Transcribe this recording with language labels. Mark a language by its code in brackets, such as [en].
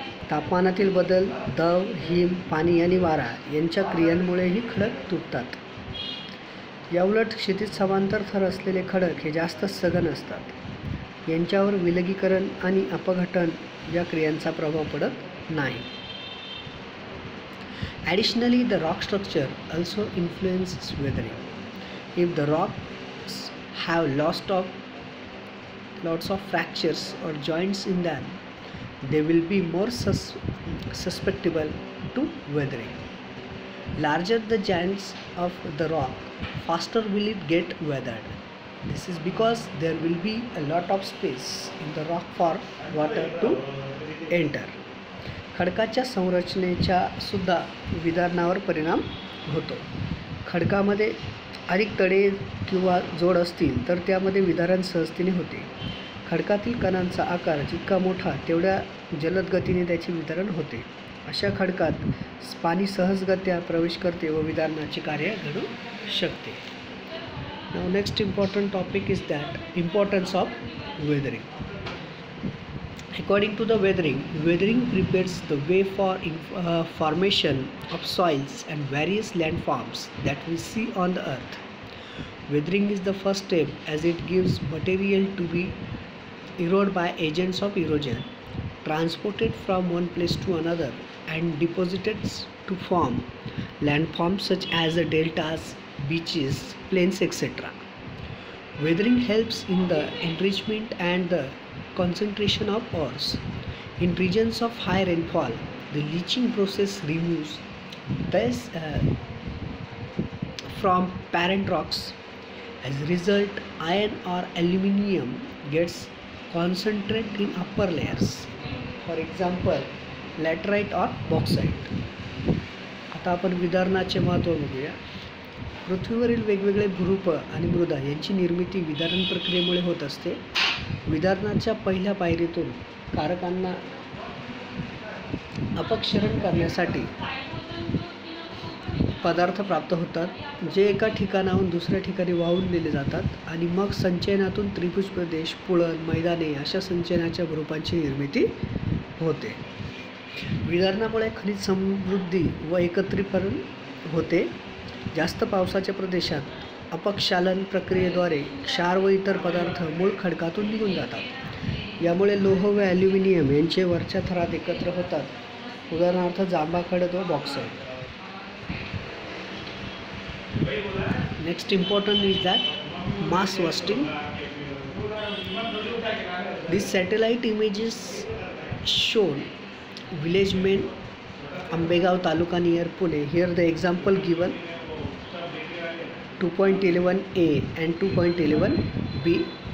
[mr] तापमानातील बदल, दव, हिम, पाणी आणि वारा यांच्या क्रियांमुळे ही खडक तुटतात. याउलट क्षितिज समांतर थर असलेले खडक हे जास्त सघन असतात. यांच्यावर विलगीकरण आणि अपघटन या क्रियांचा प्रभाव पडत नाही. [en] Additionally, the rock structure also influences weathering. If the rocks have lots of fractures or joints in them, they will be more susceptible to weathering. Larger the joints of the rock, faster will it get weathered. This is because there will be a lot of space in the rock for water to enter. [mr] खडकाच्या संरचनेच्या सुद्धा विदारणावर परिणाम होतो. खडकामध्ये अधिक तडे किंवा जोड असतील तर त्यामध्ये विदारण सहजतेने होते. खडकातील कणांचा आकार जितका मोठा तेवढ्या जलद गतीने त्याचे वितरण होते. अशा खडकात पाणी सहजगत्या प्रवेश करते व विदारणाचे कार्य घडू शकते. [en] Now next important topic is that importance of weathering. According to the weathering prepares the way for formation of soils and various landforms that we see on the earth. Weathering is the first step as it gives material to be eroded by agents of erosion, transported from one place to another and deposited to form landforms such as the deltas, beaches, plains, etc. Weathering helps in the enrichment and the concentration of ores. In regions of high rainfall, the leaching process removes this from parent rocks. As a result, iron or aluminium gets concentrated in upper layers. For example, laterite or bauxite. [mr] आता आपण विदारणाचे महत्त्व बघूया. पृथ्वीवरील वेगवेगळे भूरूप आणि मृदा यांची निर्मिती विदारण प्रक्रियेमुळे होत असते. विदारणाच्या पहिल्या पायरीतून कारकांना अपक्षरण करण्यासाठी पदार्थ प्राप्त होतात, जे एका ठिकाणाहून दुसऱ्या ठिकाणी वाहून नेले जातात आणि मग संचयनातून त्रिभुज प्रदेश, पुळण, मैदाने अशा संचयनाच्या भूरूपांची निर्मिती होते. विघटनामुळे खनिज समृद्धी व एकत्रीकरण होते. जास्त पावसाच्या प्रदेशात अपक्षालन प्रक्रियेद्वारे क्षार व इतर पदार्थ मूळ खडकातून निघून जातात. यामुळे लोह व ॲल्युमिनियम यांचे वरच्या थरात एकत्र होतात. उदाहरणार्थ जांभा खडक व bauxite. [en] Next important is that mass wasting. These satellite images shown village main Ambegaon Taluka near Pune. Here the example given 2.11a and 2.11b.